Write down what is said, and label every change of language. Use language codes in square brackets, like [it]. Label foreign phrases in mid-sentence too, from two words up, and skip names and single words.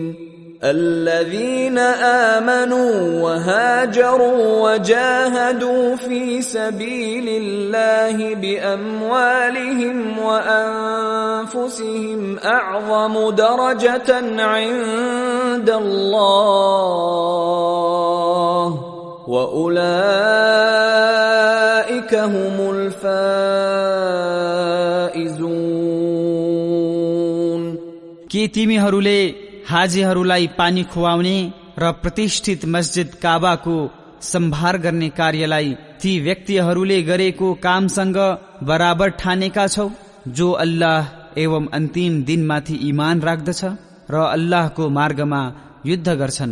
[ar] الذين آمنوا وهاجروا وجاهدوا في سبيل الله بأموالهم وأنفسهم أعظم درجة عند الله وأولئك هم الفائزون। [ne] के तिमीहरूले हाजीहरूलाई पानी खुवाउने र प्रतिष्ठित मस्जिद काबाको सम्भार गर्ने कार्यलाई ती व्यक्तिहरूले गरेको कामसँग बराबर ठानेका छौ जो अल्लाह एवं अन्तिम दिनमाथि ईमान राख्दछ र अल्लाहको मार्गमा युद्ध गर्छन्?